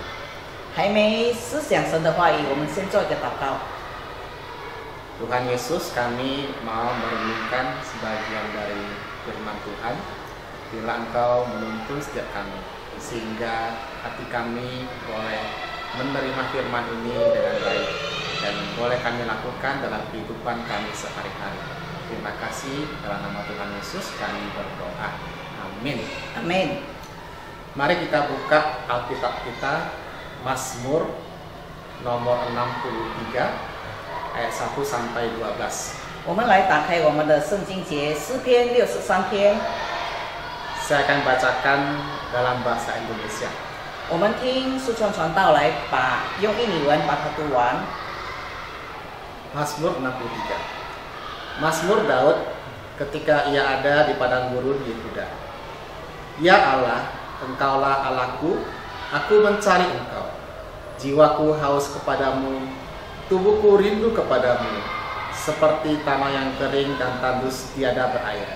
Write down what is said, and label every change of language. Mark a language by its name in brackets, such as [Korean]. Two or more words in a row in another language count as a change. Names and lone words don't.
[Chinese] 还没思想神的话语，我们先做一个祷告。 [Indonesian] Tuhan Yesus, kami mau merenungkan sebagian dari firman Tuhan. Bila Engkau menuntun setiap kami, sehingga hati kami boleh menerima firman ini dengan baik dan boleh kami lakukan dalam kehidupan kami sehari-hari. Terima kasih, dalam nama Tuhan Yesus kami berdoa. Amin. Amin. Mari kita buka Alkitab kita, Mazmur nomor 63 ayat 1 sampai 12. [Chinese] 我们来打开我们的圣经节诗篇63篇。 [Indonesian] Saya akan bacakan dalam bahasa Indonesia. [Chinese] 我们听苏川传道来用印尼文把它读完。 [Indonesian] Mazmur 63. Mazmur Daud ketika ia ada di padang gurun Yehuda. Ya Allah, Engkaulah Allahku, aku mencari Engkau. Jiwaku haus kepadamu, tubuhku rindu kepadamu, seperti tanah yang kering dan tandus tiada berair.